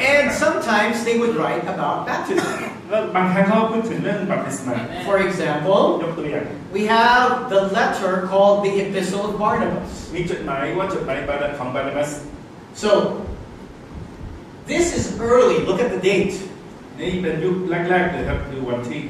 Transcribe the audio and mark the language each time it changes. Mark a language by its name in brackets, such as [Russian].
[English] And sometimes they would write about baptism. [Thai] แล้วบางครั้งเขาพูดถึงเรื่องบัพติศมา [English] For example, [Thai] ยกตัวอย่าง [English] we have the letter called the Epistle of Barnabas. [Thai] มีจดหมายว่าจดหมายของบานาบัส [English] So this is early. Look at the date. [Thai] นี่เป็นยุคแรกๆเลยครับคือวันที่